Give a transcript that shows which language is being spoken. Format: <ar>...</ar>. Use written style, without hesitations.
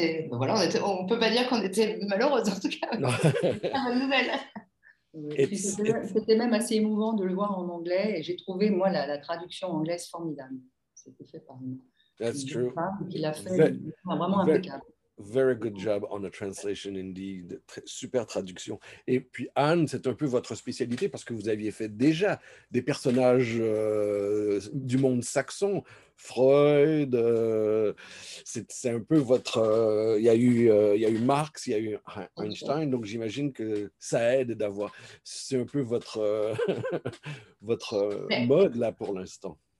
<fr>Voilà, on ne peut pas dire qu'on était malheureuse, en tout cas. C'est une bonne nouvelle. C'était même assez émouvant de le voir en anglais et j'ai trouvé, moi, la traduction anglaise formidable. C'était fait par une femme qui l'a fait vraiment impeccable.</fr> <en>Very good job on the translation indeed.</en> <fr>Super traduction. Et puis Anne, c'est un peu votre spécialité parce que vous aviez fait déjà des personnages du monde saxon. Freud, c'est un peu votre... il y a eu Marx, il y a eu Einstein, donc j'imagine que ça aide d'avoir... C'est un peu votre mode là pour l'instant.</fr>